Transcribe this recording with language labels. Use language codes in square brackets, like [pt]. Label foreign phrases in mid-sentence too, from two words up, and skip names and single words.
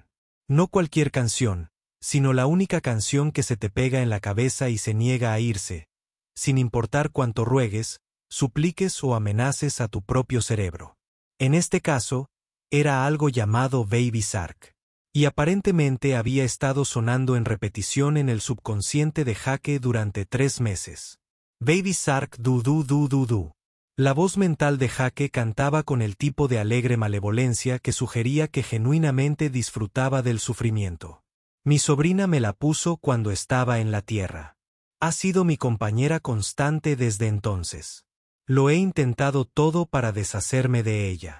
[es] No cualquier canción, sino la única canción que se te pega en la cabeza y se niega a irse, sin importar cuánto ruegues, supliques o amenaces a tu propio cerebro. En este caso, era algo llamado Baby Shark. Y aparentemente había estado sonando en repetición en el subconsciente de Jake durante 3 meses. [en] Baby Shark du du du du du. [es] La voz mental de Jake cantaba con el tipo de alegre malevolencia que sugería que genuinamente disfrutaba del sufrimiento. Mi sobrina me la puso cuando estaba en la tierra. Ha sido mi compañera constante desde entonces. Lo he intentado todo para deshacerme de ella.